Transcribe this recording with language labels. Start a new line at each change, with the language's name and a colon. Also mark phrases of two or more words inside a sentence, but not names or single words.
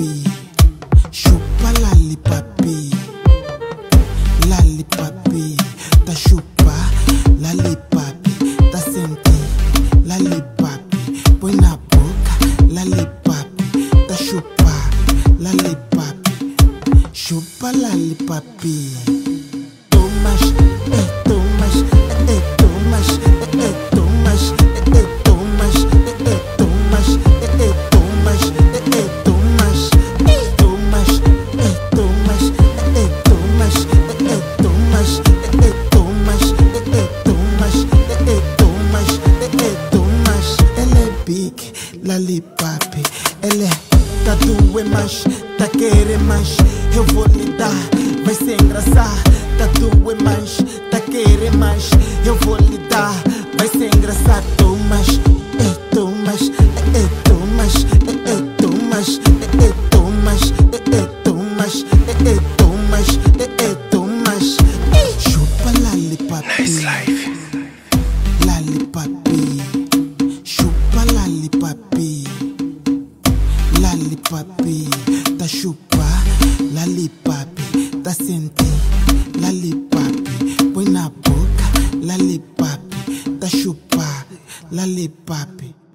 Portuguese: Chupa lollipop, lollipop. Tá chupa lollipop, tá sentir lollipop. Põe na boca lollipop, tá chupa lollipop. Chupa lollipop. Tomas, tomas, tomas, tomas, tomas, tomas, tomas, tomas, tomas, tomas, tomas, tomas, tomas. Ela é big, lollipop. Ela é tá doer mais, tá querer mais. Eu vou lhe dar, vai ser engraçado. Tá doer mais, tá querer mais. Eu vou lhe dar, vai ser engraçado. Tomas, tomas, tomas, tomas, tomas, tomas, tomas, tomas. Chupa lollipop,
English: nice life.
Portuguese: Lollipop, chupa lollipop, lollipop. Tá chupa lollipop, tá sentir lollipop. Põe na boca lollipop, tá chupa lollipop.